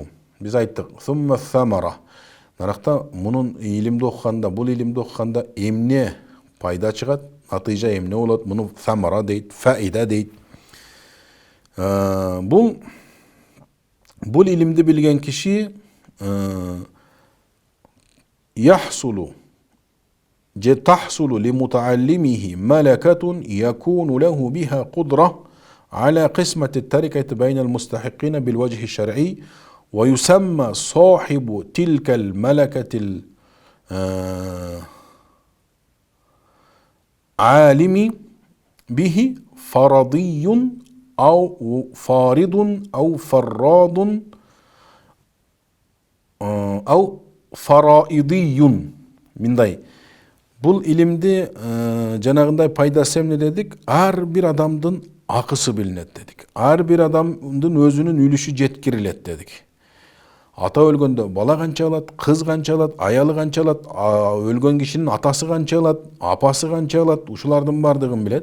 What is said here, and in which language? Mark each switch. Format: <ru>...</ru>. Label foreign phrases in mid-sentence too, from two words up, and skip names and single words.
<ky>Биз айттык,</ky> <ar>ثم الثمرة.</ar> <ky>Наракта мунун илимди окуганда, бул илимди окуганда эмне пайда чыгат, натыйжа эмне болот, муну самара дейт, фаида дейт. Бул илимди билген киши</ky> <ar>يحصل أو تحصل لمتعلمه ملكة يكون له بها قدرة على قسمة التركة بين المستحقين بالوجه الشرعي ويسمى صاحب تلك الملكة العالم به فرضي أو فارض أو فراد أو فرائضي мындай.</ar> <ky>Бул илимди жанагындай пайдасы эмне дедик? Ар бир адамдын акысы билинет дедик. Ар бир адамдын өзүнүн үлүшү жеткирилет дедик. Ата өлгөндө бала канча алат, кыз канча алат, аялы канча алат, өлгөн кишинин атасы канча алат, апасы канча алат, ушулардын бардыгын билет.</ky>